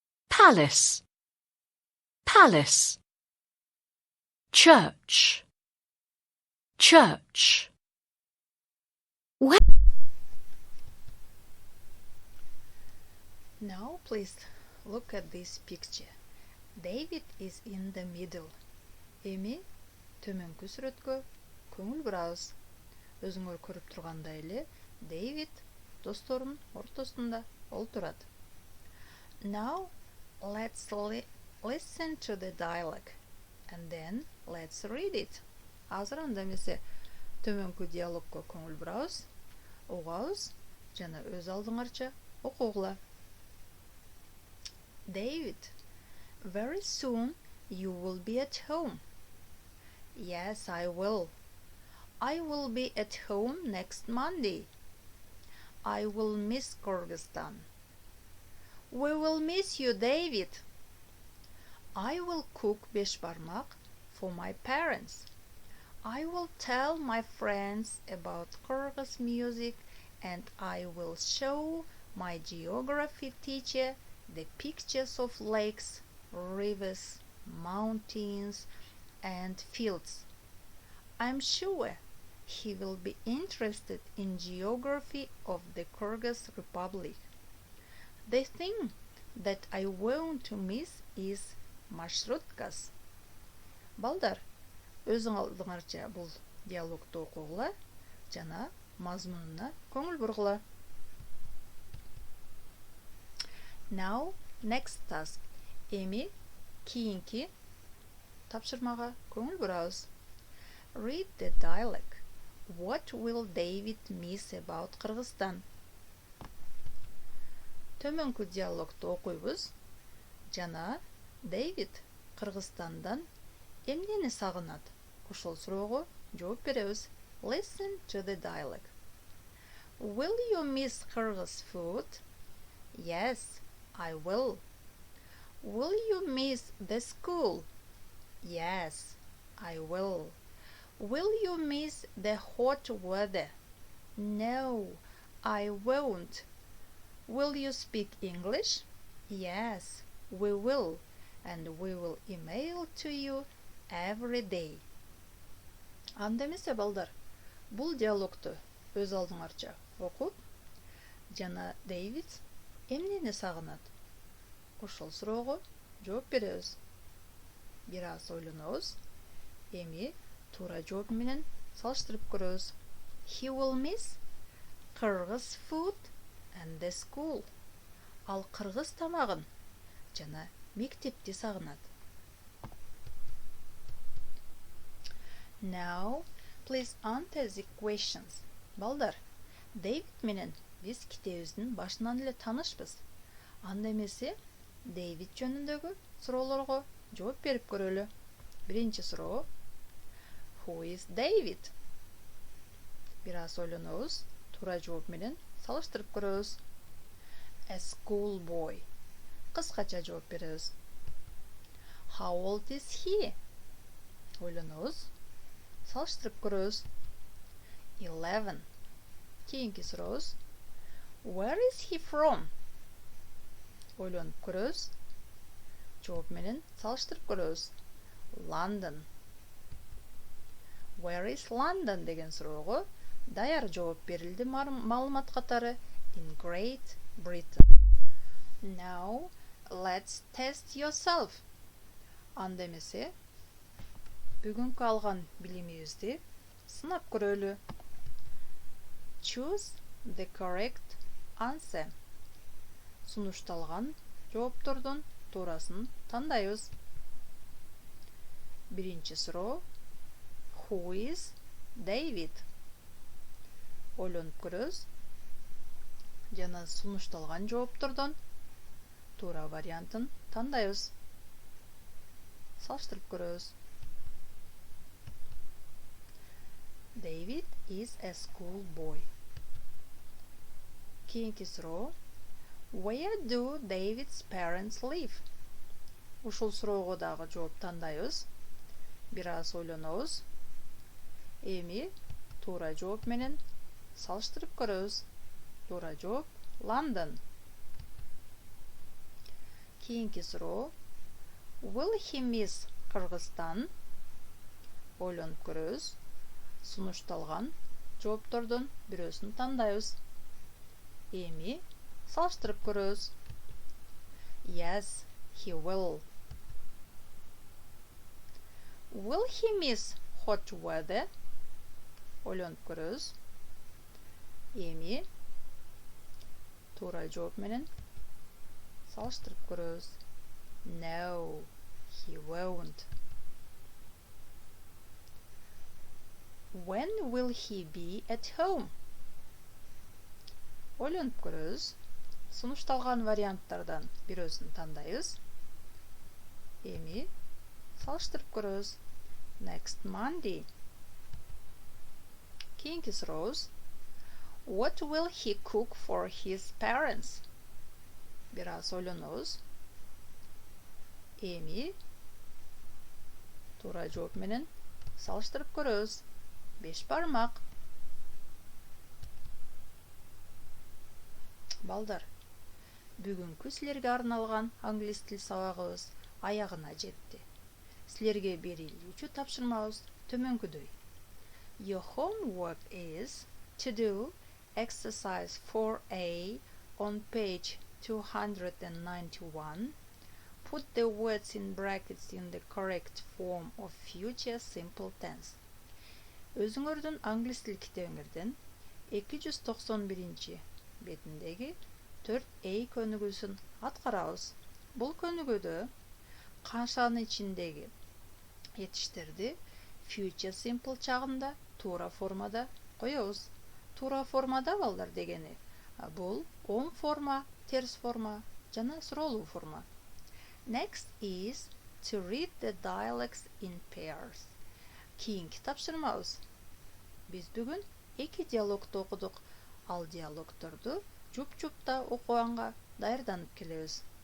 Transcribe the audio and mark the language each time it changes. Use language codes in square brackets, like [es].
[en] Palace, palace. Church, church. Now please look at this picture. David is in the middle. [ky] Эми төмөнкү сүрөткө көңүл бурабыз. Өзүңөр көрүп тургандай эле David досторунун ортосунда олтурат. [en] Now let's listen to the dialogue and then let's read it. [ky] Азыр анда эмесе төмөнкү диалогко көңүл бурабыз, угабыз жана өз алдыңарча окугула. [en] David, very soon you will be at home. Yes, I will. I will be at home next Monday. I will miss Kyrgyzstan. We will miss you, David. I will cook beshbarmak for my parents. I will tell my friends about Kyrgyz music and I will show my geography teacher the pictures of lakes, rivers, mountains, and fields. I'm sure he will be interested in geography of the Kyrgyz Republic. The thing that I want to miss is marshrutkas. [ky] Балдар, өзүң алдыңарча бул диалогду окугула жана мазмунуна көңүл бургула. [en] Now, next task. [ky] Эми кийинки тапшырмага көңүл бурабыз. [en] Read the dialogue. What will David miss about Kyrgyzstan? [ky] Төмөнкү диалогду окуйбуз. Жана David Кыргызстандан эмнени сагынат? Ошол суроого жооп беребиз. [en] Listen to the dialogue. Will you miss Kyrgyz food? Yes, I will. Will you miss the school? Yes, I will. Will you miss the hot weather? No, I won't. Will you speak English? Yes, we will, and we will email to you every day. [ky] Анда эмесе балдар, бул диалогту өз алдыңарча окуп, жана Дэвид эмнени сагынат? Ошол суроого жооп беребиз. Бир аз ойлонобуз, эми туура жооп менен салыштырып көрөбүз. [en] He will miss Kyrgyz food and the school. [ky] Ал кыргыз тамагын жана мектепти сагынат. [en] Now, please answer the questions. [ky] Балдар, Дэвид менен биз китебиздин башынан эле таанышпыз. Анда эмесе Дэвид жөнүндөгү суроолорго жооп берип көрөлү. Биринчи суроо. [en] Who is David? [ky] Бир аз ойлонобуз, туура жооп менен салыштырып көрөбүз. [en] A school boy. [ky] Кыскача жооп беребиз. [en] How old is he? [ky] Ойлонобуз. Салыштырып көрөбүз. 11. Кийинки сурообуз. [en] Where is he from? [ky] Ойлонуп көрөбүз. Жооп менен салыштырып көрөбүз. London. [en] Where is London [ky] деген суроого даяр жооп берилди маалымат катары [en] in Great Britain. Now, let's test yourself. [ky] Анда эмесе бүгүнкү алган билимибизди сынап көрөлү. [en] Choose the correct answer. [ky] Сунушталган жооптордун туурасын тандайбыз. Биринчи суроо. [en] Who is David? [ky] Ойлонуп көрөбүз. Жана сунушталган жооптордон туура вариантын тандайбыз. Салыштырып көрөбүз. [en] David is a school boy. [ky] Кийинки суроо. [en] Where do David's parents live? [ky] Ушул суроого дагы жооп тандайбыз. Бир аз ойлонобуз. Эми туура жооп менен салыштырып көрөбүз. Туура жооп London. Кийинки суроо. [en] Will he miss Кыргызстан? [ky] Ойлонуп көрөбүз. Сунушталган жооптордон бирөөсүн тандайбыз. Эми салыштырып көрөбүз. [en] Yes, he will. Will he miss hot weather? [ky] Ойлонуп көрөбүз. Эми туура жооп менен салыштырып көрөбүз. [en] No, he won't. When will he be at home? [ky] Ойлонуп көрөбүз. Сунушталган варианттардан бирөөсүн тандайбыз. Эми салыштырып көрөбүз. [en] Next Monday. [ky] Кийинки сурообуз. [en] What will he cook for his parents? [ky] Бир аз ойлонобуз. Эми туура жооп менен салыштырып көрөбүз. 5 бармак. Балдар, бүгүнкү силерге арналган англис тил сабагыбыз аягына жетти. Силерге берилүүчү тапшырмабыз төмөнкүдөй. [en] Your homework is to do exercise 4A on page 291. Put the words in brackets in the correct form of future simple tense. [ky] Өзүңөрдүн англис тил китебиңерден 291 бетиндеги 4A көнүгүүсүн аткарабыз. Бул көнүгүүдө каншанын ичиндеги этиштерди future simple чагында туура формада коебуз. Туура формада балдар дегени бул оң форма, терс форма жана суроолуу форма. [en] Next is to read the dialects in pairs. [ky] Кийинки тапшырмабыз. Биз бүгүн 2 диалогту окудук. Ал диалогторду жуп-жупта окуганга даярданып келебиз.